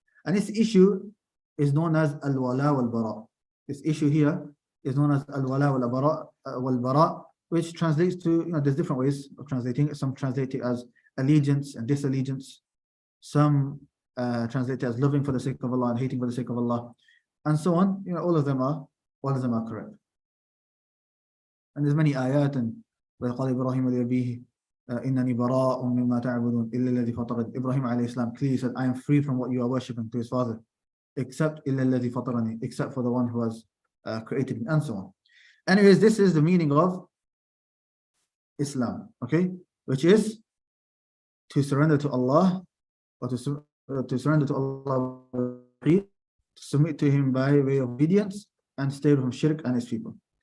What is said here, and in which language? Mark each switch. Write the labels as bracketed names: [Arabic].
[English] And this issue is known as al-wala wal-bara. This issue here is known as al-wala wal-bara, which translates to, there's different ways of translating it. Some translate it as allegiance and disallegiance. Some translate it as loving for the sake of Allah and hating for the sake of Allah, and so on. All of them are correct. And there's many ayat, and [Arabic] وَقَالَ إِبْرَاهِيمُ لِأَبِيهِ إِنَّنِي بَرَاءٌ مِّمَّا تَعْبُدُونَ إِلَّا الَّذِي فَطَرَنِي. [English] Ibrahim alayhi salam clearly said, I am free from what you are worshipping, to his father, except [Arabic] إِلَّا الَّذِي فَطَرَنِي, [English] except for the one who has created me, and so on. Anyways, this is the meaning of Islam, okay, which is to surrender to Allah, or to surrender to Allah, to submit to Him by way of obedience, and stay from shirk and his people.